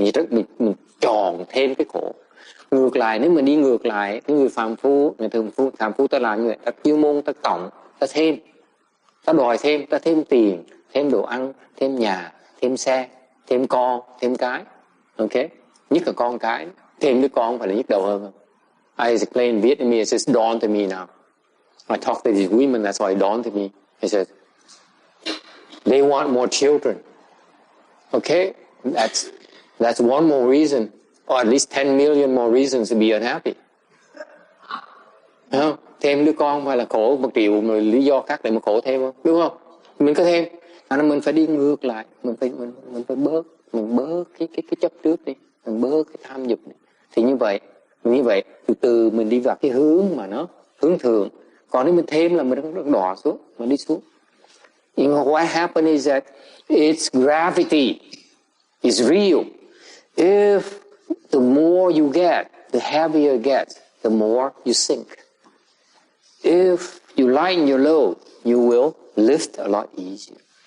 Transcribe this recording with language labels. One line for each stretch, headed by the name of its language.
Vietnamese: Mình tròn thêm cái khổ. Ngược lại, nếu mình đi ngược lại, cái người phàm phu, người thường phàm phu ta làm như vậy, ta chuyên môn, ta cộng, ta thêm, ta đòi thêm, ta thêm tiền, thêm đồ ăn, thêm nhà, thêm xe, thêm con, thêm cái. Ok? Nhất là con cái. Thêm đứa con phải là nhức đầu hơn không?
English: I explain in Vietnamese, it's dawn to me now. I talk to these women, that's why it dawned to me. He says, they want more children. Okay? That's one more reason, or at least 10 million more reasons to be unhappy.
Vietnamese: Không? Thêm đứa con phải là khổ 1 triệu lý do khác để mà khổ thêm không? Đúng không? Mình có thêm, mình phải đi ngược lại, mình phải bớt cái chấp trước đi, mình bớt cái tham dục đi. Thì như vậy từ từ mình đi vào cái hướng mà nó hướng thượng. Còn nếu mình thêm là mình đỏ xuống, mình đi xuống.
English: You know what happened is that it's gravity is real. If the more you get, the heavier it gets, the more you sink. If you lighten your load, you will lift a lot easier.